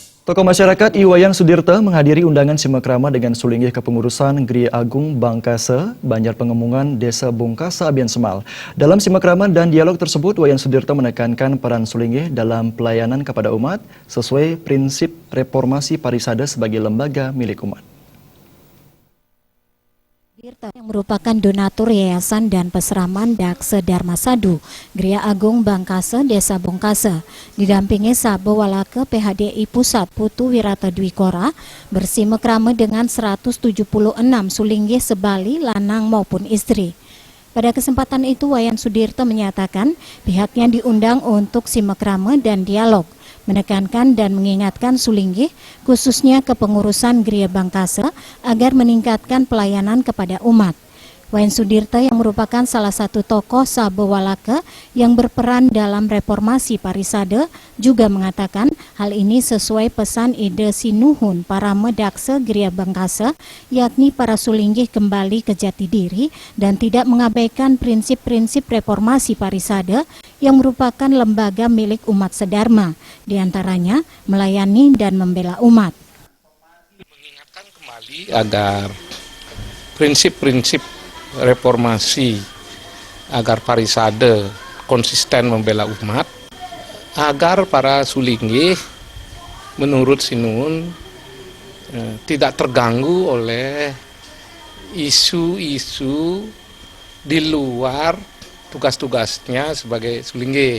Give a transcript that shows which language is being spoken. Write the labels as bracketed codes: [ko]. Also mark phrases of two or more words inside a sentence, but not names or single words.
[id] Tokoh masyarakat Iwayan Sudirta menghadiri undangan simakrama dengan sulinggih kepengurusan Gria Agung Bangkase, Banjar Pengemungan, Desa Bungkasa, Abian Semal. Dalam simakrama dan dialog tersebut, Wayan Sudirta menekankan peran sulinggih dalam pelayanan kepada umat sesuai prinsip reformasi Parisade sebagai lembaga milik umat. Yang merupakan donatur yayasan dan peseraman Dakse Dharma Sadu, Gria Agung Bangkase, Desa Bungkasa, didampingi Sabe Walake PHDI Pusat Putu Wirata Dwikora, bersimekrama dengan 176 sulinggih sebali lanang maupun istri. Pada kesempatan itu, Wayan Sudirta menyatakan pihaknya diundang untuk simekrama dan dialog, menekankan dan mengingatkan sulinggih, khususnya kepengurusan Gria Bangkase, agar meningkatkan pelayanan kepada umat. Wayan Sudirta yang merupakan salah satu tokoh Sabe Walake yang berperan dalam reformasi Parisade juga mengatakan hal ini sesuai pesan ide sinuhun para medakse Gria Bangkase, yakni para sulinggih kembali ke jati diri dan tidak mengabaikan prinsip-prinsip reformasi Parisade yang merupakan lembaga milik umat sedharma, diantaranya melayani dan membela umat. Mengingatkan kembali agar prinsip-prinsip reformasi agar Parisade konsisten membela umat, agar para sulinggih menurut Sinuhun tidak terganggu oleh isu-isu di luar tugas-tugasnya sebagai sulinggih.